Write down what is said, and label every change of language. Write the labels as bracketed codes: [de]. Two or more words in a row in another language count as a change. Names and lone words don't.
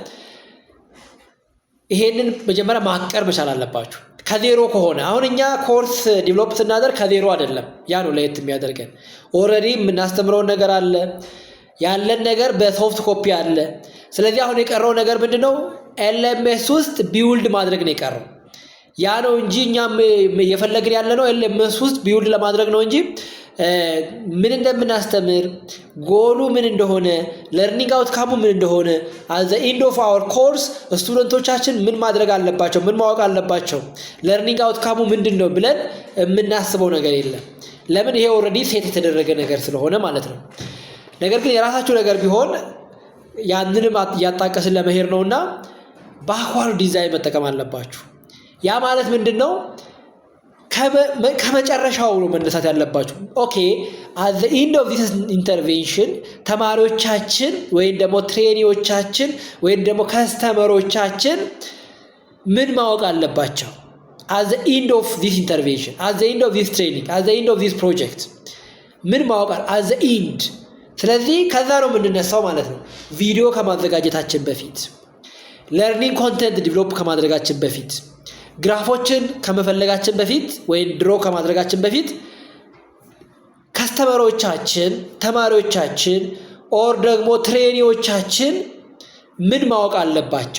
[am] ይሄንን መጀመሪያ ማቀር መቻል አለባችሁ። ከዜሮ ከሆነ አሁን እኛ [en] course develop [am] ስናደርግ ከዜሮ አይደለም። ያ ነው ለየት የሚያደርገን። ኦልሬዲ የምናስተምረው ነገር አለ፣ ያለን ነገር በሶፍት ኮፒ አለ። ስለዚህ አሁን የቀረው ነገር ምንድነው? ኤልኤምኤስ ውስጥ ቢውልድ ማድረግ ነው የቀረው። ያ ነው እንጂ እኛም እየፈለግን ያለ ነው ኤልኤምኤስ ውስጥ ቢውልድ ለማድረግ ነው እንጂ ምን እንደምናስተምር ጎሉ ምን እንደሆነ [en] learning outcome [am] ምን እንደሆነ [en] at the end of our course [am] ስቱደንቶቻችን ምን ማድረግ አለባቸው፣ ምን ማወቅ አለባቸው፣ [en] learning outcome [am] ምንድነው ብለን የምናስበው ነገር የለም። ለምን? ይሄ ኦልሬዲ ሴት የተደረገ ነገር ስለሆነ ማለት ነው። ነገር ግን የራሳችሁ ነገር ቢሆን ያንንም ያጣቀስን ለመሄድ ነውና [en] backward design [am] መጠቀም አለባችሁ። ያ ማለት ምንድነው? ከመጨረሻው ነው መነሳት ያለባችሁ። ኦኬ [en] at the end of this intervention [am] ተማሪዎቻችን ወይም ደግሞ ትሬኒዎቻችን ወይም ደግሞ ከስተመሮቻችን ምን ማወቅ አለባቸው? [en] at the end of this intervention, at the end of this training, at the end of this project [am] ምን ማወቅ [en] at the end። [am] ስለዚህ ከዛ ነው የምንነሳው ማለት ነው። ቪዲዮ ከማዘጋጀታችን በፊት፣ [en] learning content develop [am] ከማድረጋችን በፊት፣ ግራፎችን ከመፈለጋችን በፊት ወይ ድሮ ከማድረጋችን በፊት ከስተመሮቻችን ተማሪዎቻችን ኦር ደግሞ ትሬኒዎቻችን ምን ማወቅ አለባቸው?